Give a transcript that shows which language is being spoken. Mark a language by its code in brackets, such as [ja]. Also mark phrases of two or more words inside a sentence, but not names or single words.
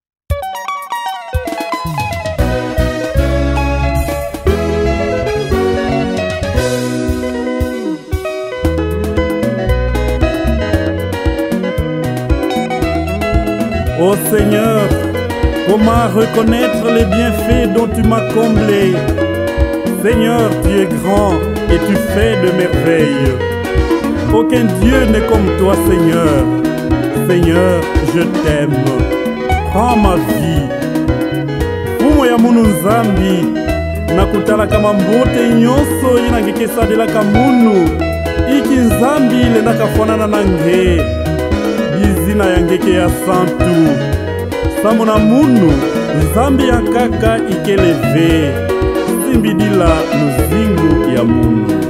[fr] Ô Seigneur, comment reconnaître les bienfaits dont tu m'as comblé? Seigneur, tu es grand et tu fais de merveilles. Aucun Dieu n'est comme toi, Seigneur. Seigneur, je t'aime. Prends ma vie. [ktu] Fumo ya munu nzambi, nakutala kama mbote nyonso inangekesadelaka munu iki nzambi lendaka fanana na nge bizina ya ngeke ya santu sambo na munu nzambi ya kaka ikeleve simbidila luzingu ya munu